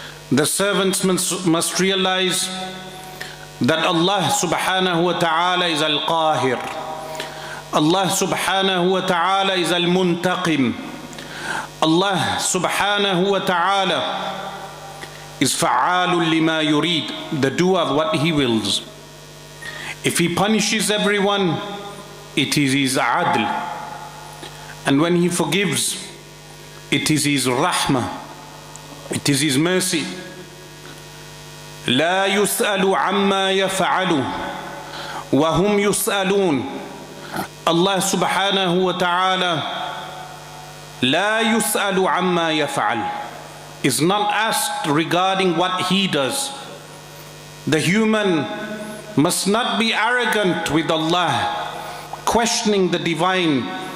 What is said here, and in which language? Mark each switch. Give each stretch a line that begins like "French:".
English: The servants must realize that Allah subhanahu wa ta'ala is al-qahir, Allah subhanahu wa ta'ala is al-muntaqim, Allah subhanahu wa ta'ala is fa'alul lima yurid, the doer of what He wills. If He punishes everyone, it is His adl, and when He forgives, it is His rahma, it is His mercy.
Arabic: لا يسأل عما يفعل وهم يسألون.
English: Allah subhanahu wa ta'ala
Arabic: لا يسأل عما يفعل,
English: is not asked regarding what He does. The human must not be arrogant with Allah, questioning the divine.